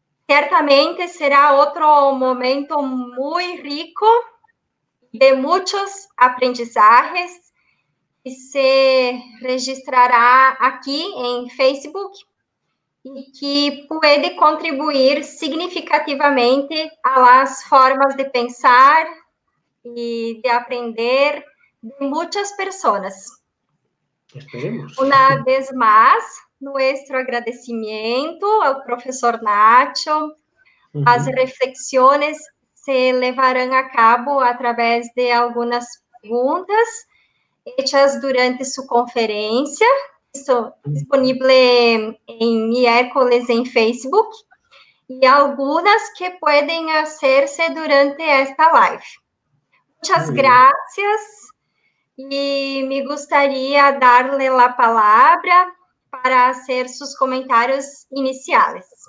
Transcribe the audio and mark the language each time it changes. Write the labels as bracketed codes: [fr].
[pt] Certamente será outro momento muito rico, de muitos [es] aprendizajes, [pt] que se registrará aqui em Facebook e que pode contribuir significativamente às formas de pensar e de aprender de muitas pessoas. [es] Esperemos. Una vez más, nuestro agradecimiento al profesor Nacho. [pt] As [es] reflexiones [pt] se levarão a cabo através de algumas perguntas [es] hechas [pt] durante sua conferência. Isso disponível em [es] miércoles [pt] em Facebook. E algumas que podem [es] hacerse [pt] durante esta live. Muitas graças. [es] Y me gustaría darle la palabra para hacer sus comentarios iniciales.